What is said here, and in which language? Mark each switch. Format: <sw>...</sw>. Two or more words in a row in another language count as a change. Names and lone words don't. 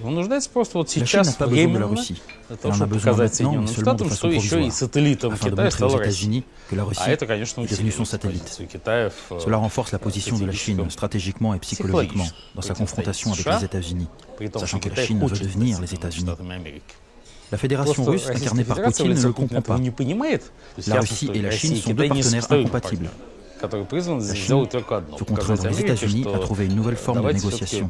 <ru>Он нуждается просто вот сейчас временно для того, чтобы показать Соединенным Штатам, что еще и сателлитом Китая стала Россия. А это, конечно, усиливает позицию Китая в</ru> <fr>Cela renforce la position de la Chine stratégiquement et psychologiquement dans sa confrontation avec les États-Unis, sachant que la Chine veut devenir les États-Unis. La fédération russe, incarnée par Poutine, ne le comprend pas. La Russie et la Chine sont deux partenaires incompatibles. La Chine veut contraindre les États-Unis à trouver une nouvelle forme de négociation.</fr>